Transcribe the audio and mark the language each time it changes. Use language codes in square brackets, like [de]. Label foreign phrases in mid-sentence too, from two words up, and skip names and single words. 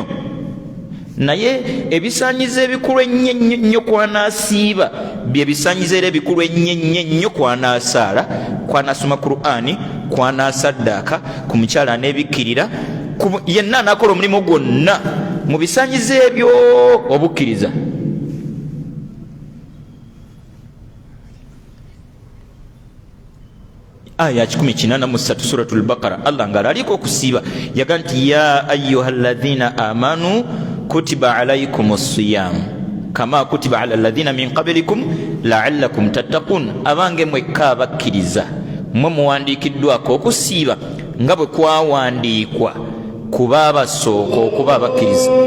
[lg] Naye ebisaanyizo ebikulu ennyo kwanaasiiba bye bisaanyizo era ebikulu ennyo kwanaasaala, kwanasoma Qur'ani, kwanaasaddaaka, ku mukyala aneebikkirira, yenna anaakola omulimu gwonna mu bisaanyizo ebyo obukkiriza. [ar] آية 183 سورة البقرة, [lg] Allah ng'alaliko okusiiba yaga nti [ar] يا أيها الذين آمنوا كتب عليكم الصيام كما كتب على الذين من قبلكم لعلكم تتقون. [lg] Abange mwekka abakkiriza mwe muwandiikiddwako okusiiba nga bwe kwawandiikwa kuba abasooka okuba abakkiriza.